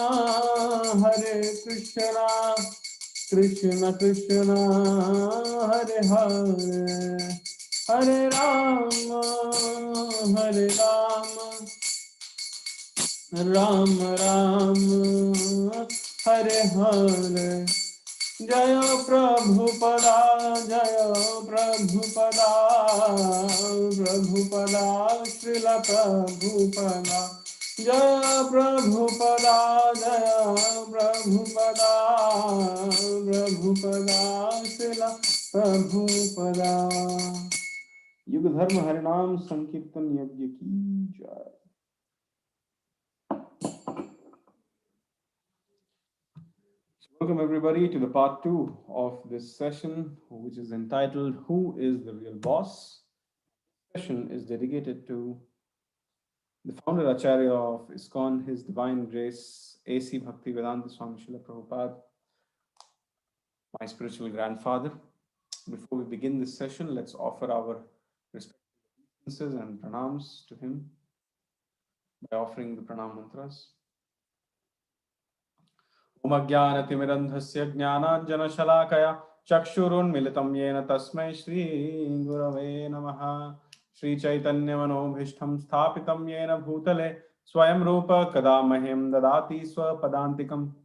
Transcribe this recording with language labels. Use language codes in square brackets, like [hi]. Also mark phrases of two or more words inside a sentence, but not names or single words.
[sa] कृष्ण कृष्ण हरे हरे हरे राम राम राम हरे हरे जय प्रभुपदा प्रभुपदा श्रील प्रभुपदा जय प्रभुपदा [hi] श्रील प्रभुपदा युग धर्म हरिनाम संकीर्तन यज्ञ की जय। [en] Welcome everybody to the part 2 of this session, which is entitled Who is the Real Boss? This session is dedicated to the founder Acharya of ISKCON, His Divine Grace, A.C. Bhaktivedanta Swami Srila Prabhupada, my spiritual grandfather. Before we begin this session, let's offer our respectful and pranams to him by offering the pranam mantras. [sa] ॐ अज्ञानतिमिरान्धस्य ज्ञानाञ्जनशलाकया चक्षुरुन्मीलितं येन तस्मै श्री गुरवे नमः. श्री चैतन्य मनोऽभीष्टं स्थापितं येन भूतले स्वयं रूप कदा मह्यं ददाति स्वपदान्तिकम्.